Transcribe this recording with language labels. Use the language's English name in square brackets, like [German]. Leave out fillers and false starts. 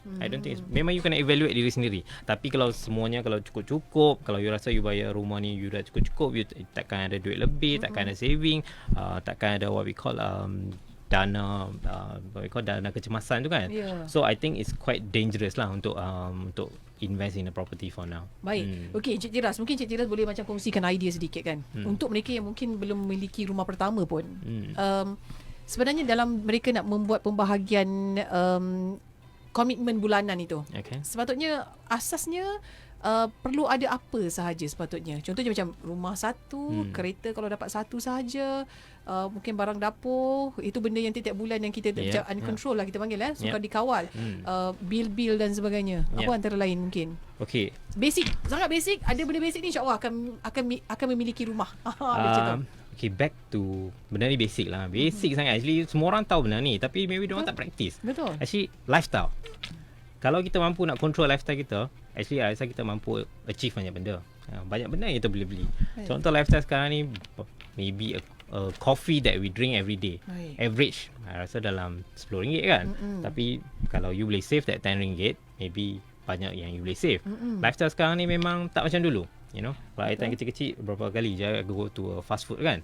[English] I don't think [Malay] memang you kena evaluate diri sendiri. Tapi kalau semuanya kalau cukup-cukup, kalau you rasa you bayar rumah ni you dah cukup-cukup, you takkan ada duit lebih, takkan ada saving, takkan ada [English] what we call [Malay] dana kecemasan tu kan. [English] So I think it's quite dangerous [Malay] lah untuk [English] invest in a property for now. [Malay] Baik. Okey, Cik Tiras, mungkin Cik Tiras boleh macam kongsikan idea sedikit kan. Untuk mereka yang mungkin belum memiliki rumah pertama pun. Sebenarnya dalam mereka nak membuat pembahagian komitmen bulanan itu. [English] Okay. [Malay] Sepatutnya asasnya perlu ada apa sahaja sepatutnya. Contohnya macam rumah satu, kereta kalau dapat satu sahaja, mungkin barang dapur, itu benda yang tiap bulan yang kita macam uncontrol lah kita panggil suka dikawal. Bil-bil dan sebagainya. Apa antara lain mungkin? [English] Okay. [Malay] Basic, sangat basic. Ada benda basic ni insya-Allah akan memiliki rumah. Macam tu. Okay, [English] back to [Malay] benda ni basic lah. Basic sangat. Actually semua orang tahu benda ni, tapi maybe dia orang tak practice. Betul. Actually lifestyle. Kalau kita mampu nak control lifestyle kita, actually I rasa kita mampu achieve banyak benda. Banyak benda yang kita boleh beli. Contoh lifestyle sekarang ni, [English] maybe a coffee that we drink every day. [Malay] Average I rasa dalam RM10 kan. Tapi kalau you boleh save that RM10, maybe banyak yang you boleh save. Lifestyle sekarang ni memang tak macam dulu. Kalau I time kecil-kecil berapa kali je [English] go to a fast food [Malay] kan.